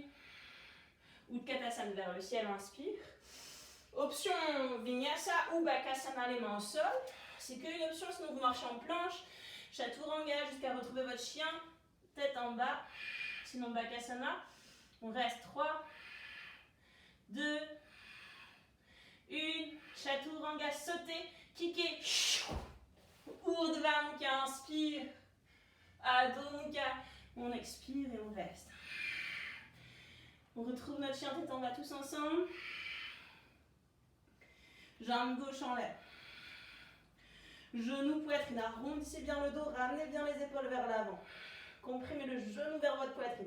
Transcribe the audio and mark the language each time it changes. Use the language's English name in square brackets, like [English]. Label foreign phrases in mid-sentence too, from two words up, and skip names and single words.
[French] Utkatasana vers le ciel, on inspire. Option Vinyasa ou Bakasana, les mains au sol. C'est qu'une option, sinon vous marchez en planche. Chaturanga jusqu'à retrouver votre chien. Tête en bas. Sinon Bakasana. On reste 3, 2, 1. Chaturanga, sautez, kickez. Urdhva Mukha, inspire. Adho Mukha. On expire et on reste. On retrouve notre chien tête en bas tous ensemble. Jambe gauche en l'air. Genou, poitrine. Arrondissez bien le dos, ramenez bien les épaules vers l'avant. Comprimez le genou vers votre poitrine.